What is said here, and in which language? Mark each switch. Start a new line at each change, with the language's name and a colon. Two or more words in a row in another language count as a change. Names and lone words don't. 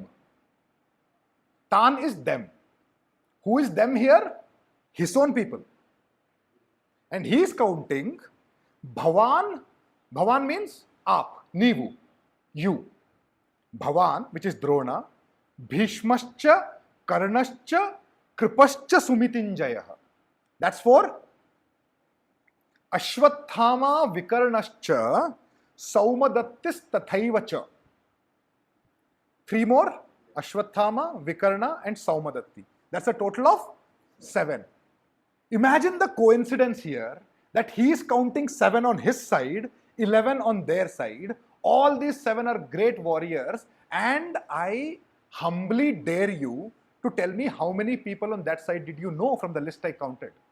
English: Tan is them. Who is them here? His own people. And he is counting Bhavan. Bhavan means aap, Nivu, you. Bhavan, which is Drona,
Sanskrit: भीष्मश्च, कर्णश्च, कृपश्च समितिंजय.
English: That's for
Sanskrit: अश्वत्थामा विकर्णश्च, सौमदत्तिस्तथैव च.
English: 3 more, Ashwathama, Vikarna and Saumadatti. That's a total of 7. Imagine the coincidence here that he is counting 7 on his side, 11 on their side. All these 7 are great warriors, and I humbly dare you to tell me how many people on that side did you know from the list I counted?